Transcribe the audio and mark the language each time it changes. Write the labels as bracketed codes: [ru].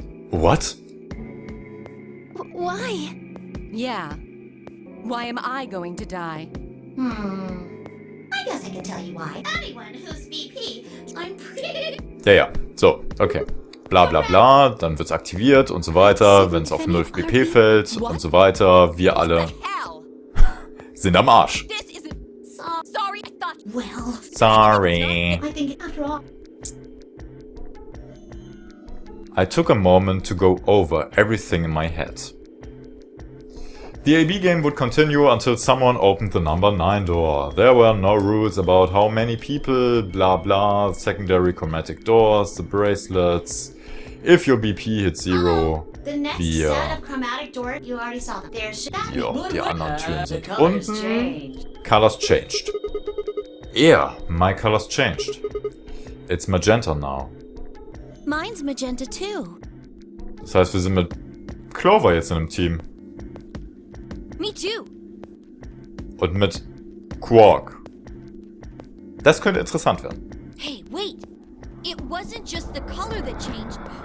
[en] What? Why? Yeah. Why am I going to die? I guess I can tell you why. Anyone who's BP, I'm pretty... [de] Ja. So, okay. Bla bla bla, dann wird's aktiviert und so weiter, wenn es auf 0 BP fällt und so weiter. Wir alle [en] Hell! [de] sind am Arsch. [en] This isn't... Sorry, I thought... Well, Sorry. I think after all... I took a moment to go over everything in my head. The AB game would continue until someone opened the number 9 door. There were no rules about how many people, blah blah, secondary chromatic doors, the bracelets. If your BP hit 0, The next [de] wir... [en] set of chromatic doors, you already saw them. There's [de] Ja, die anderen Türen sind [en] Colors [de] unten. [en] changed. Colors changed. Yeah, my colors changed. It's magenta now. Mine's magenta too. [de] Das heißt, wir sind mit Clover jetzt in einem Team. [en] Me too. [de] Und mit Quark. Das könnte interessant werden. [en] Hey, wait. It wasn't just the color that changed.